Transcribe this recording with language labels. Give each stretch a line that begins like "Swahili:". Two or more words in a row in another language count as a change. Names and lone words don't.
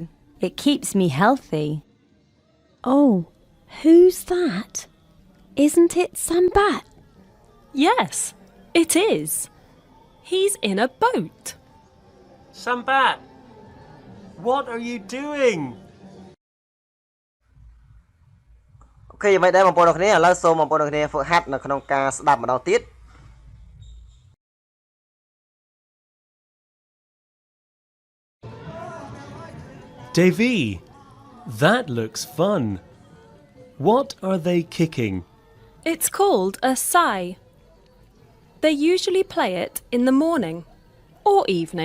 English: It keeps me healthy. Oh, who's that? Isn't it Sambat? Yes, it is. He's in a boat. Sambat, what are you doing?
Khmer: អូខេយ៉ាងម៉េចដែរបងប្អូនទាំងគ្នាឥឡូវសូមបងប្អូនទាំងគ្នាฝึกហាត់នៅក្នុងការស្ដាប់ម្ដងទៀត
English: Davy, that looks fun. What are they kicking? It's called a sai. They usually play it in the morning or evening.